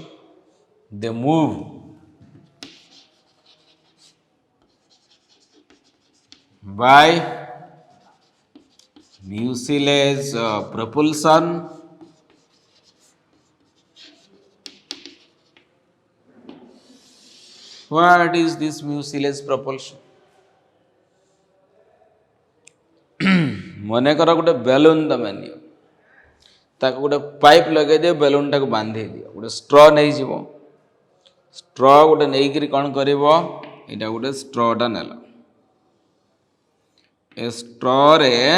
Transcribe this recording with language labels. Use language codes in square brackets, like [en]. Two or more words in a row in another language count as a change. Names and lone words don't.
[en] They move by mucilage propulsion. What is this mucilage propulsion? [or] ମନେକର ଗୋଟେ ବେଲୁନ ତମେ ନିଅ, ତାକୁ ଗୋଟେ ପାଇପ୍ ଲଗେଇ ଦିଅ, ବେଲୁନଟାକୁ ବାନ୍ଧି ଦିଅ, ଗୋଟେ ଷ୍ଟ୍ର ନେଇଯିବ, ଷ୍ଟ୍ର ଗୋଟେ ନେଇକିରି କ'ଣ କରିବ, ଏଇଟା ଗୋଟେ ଷ୍ଟ୍ରଟା ନେଲ, ଏ ଷ୍ଟ୍ରରେ